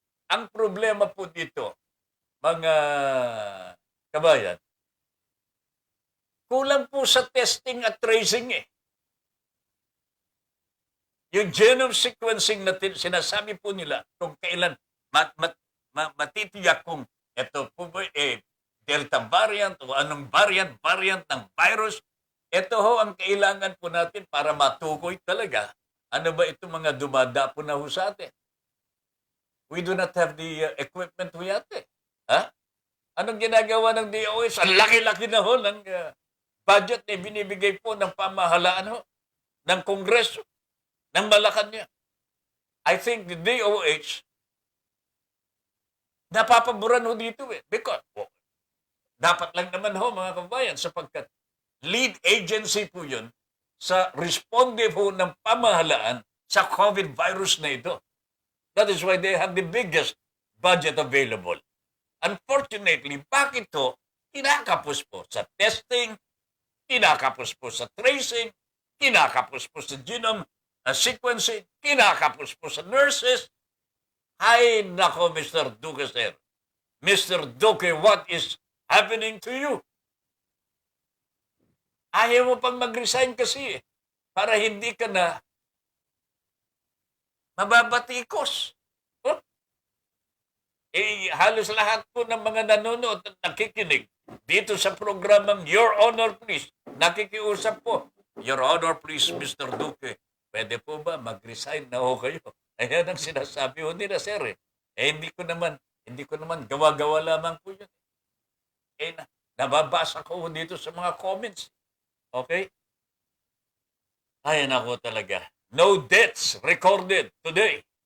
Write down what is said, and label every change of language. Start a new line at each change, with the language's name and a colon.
Filipino: Ang problema po dito, mga kabayan, kulang po sa testing at tracing Yung genome sequencing na sinasabi po nila kung kailan matitiyak kung ito po ba Delta variant o anong variant ng virus. Ito ang kailangan po natin para matukoy talaga ano ba itong mga dumadapo na sa atin.
English: We do not have the equipment we have.
Filipino: Anong ginagawa ng DOH? Ang laki-laki na ng budget na binibigay po ng pamahalaan ng Kongreso, ng Malacanang.
English: I think the DOH
Filipino: napapaboran dito
English: because
Filipino: dapat lang naman mga kabayan sapagkat lead agency po yun sa responde ng pamahalaan sa COVID virus na ito.
English: That is why they have the biggest budget available.
Filipino: Unfortunately, bakit kinakapos po sa testing, kinakapos po sa tracing, kinakapos po sa genome sequencing, kinakapos po sa nurses. Ay, nako, Mr. Duque, sir. Mr.
English: Duque, what is happening to you?
Filipino: Ayaw mo pang mag-resign kasi para hindi ka na mababatikos. Halos lahat po ng mga nanonood at nakikinig dito sa programang Your Honor, Please, nakikiusap po. Your Honor, please, Mr. Duque, pwede po ba mag-resign na kayo? Ayan ang sinasabi nila, sir. Hindi ko naman gawa-gawa lamang po yun. Nababasa ko dito sa mga comments. Okay? Ayan ako talaga.
English: No deaths recorded today.